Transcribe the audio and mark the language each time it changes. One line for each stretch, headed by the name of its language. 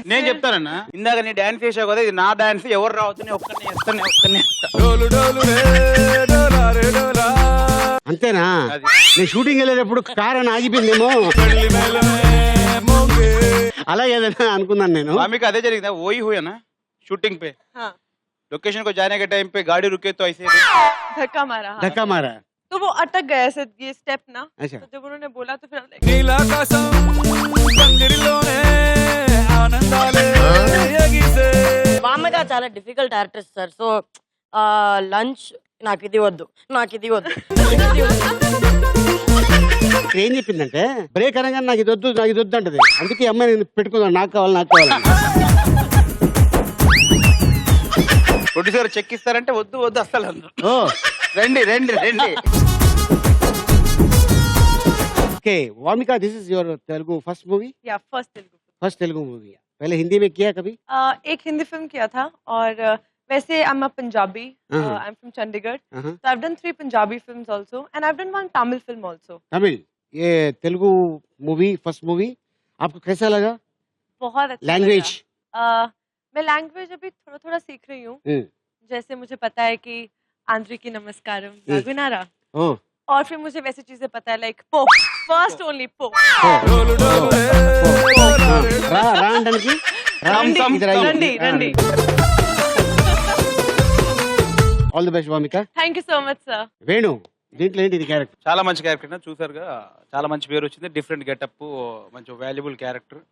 Telugu: నేను చెప్తానన్నా, ఇందాక నీ డాన్స్ చేసావు కదా, ఇది నా డాన్స్, ఎవరు రావచ్చు ఒక్కరిని వేస్తాను ఒక్కరిని వేస్తా. డోలు డోలు రే డోలా రే డోలా, అంతేనా? అది. నేను షూటింగ్ వెళ్ళేటప్పుడు కార్ అని ఆగిపోయిందేమో, పెళ్లి మేళమే మోగే. అలా ఏదైనా అనుకున్నాను నేను. మీకు అదే జరిగిందా?
Hindi: ఓయి హుయా నా शूटिंग पे हाँ, लोकेशन को जाने के टाइम पे गाड़ी रुके तो ऐसे धक्का मारा. हाँ. धक्का मारा. तो वो अटक गया ऐसे ये स्टेप ना. अच्छा. तो जब उन्होंने बोला तो फिर हम like,
Telugu: నీలాకాశం పందిరిలోనే ఆనందాలే ఎగిసే. మామగా చాలా difficult artist sir. So lunch నాకు ఇది వద్దు, నాకు ఇది వద్దు, ఇది వద్దు. ఇక్కడ ఏం చెప్పిందంటే బ్రేక్ అనగానే నాకు ఇది వద్దు, నాకు ఇది వద్దు అంటది. అందుకే ఈ అమ్మాయి నేను పెట్టుకుందాం, నాకు కావాలి, నాకు కావాలి. ప్రొడ్యూసర్ చెక్ ఇస్తారంటే వద్దు వద్దు అసలు అందరూ. ఓ, రండి రండి రండి.
English: Okay Vamika, this is your Telugu first movie?
Hindi: या first Telugu. First Telugu movie. पहले हिंदी में किया कभी? एक हिंदी फिल्म किया था और वैसे
English: I am a Punjabi. I Uh-huh. Am from Chandigarh. Uh-huh. So I've done 3 Punjabi films also and I've done 1 Tamil film also.
Hindi: Tamil. ये तेलुगु मूवी फर्स्ट मूवी आपको कैसा लगा? बहुत अच्छा लैंग्वेज? लगा. मैं लैंग्वेज अभी थोड़ा थोड़ा सीख रही हूँ. जैसे मुझे पता है कि आंध्रिकी नमस्कारम नागुनारा, ओ, और फिर मुझे वैसी चीजें पता है लाइक पो, फर्स्ट ओनली पो.
Telugu: డోలు డోలు రే డోలా రే డోలా. రా రా అంటానికి
Hindi: इधर आइए.
Telugu: रंडी रंडी.
English: All the best Vamika. Thank you so much sir.
Telugu: Venu దీంట్లో ఏంటి ఇది క్యారెక్టర్? చాలా మంచి క్యారెక్టర్ చూసారుగా, చాలా మంచి పేరు వచ్చింది. డిఫరెంట్ గెటప్, మంచి వాల్యుబుల్ క్యారెక్టర్,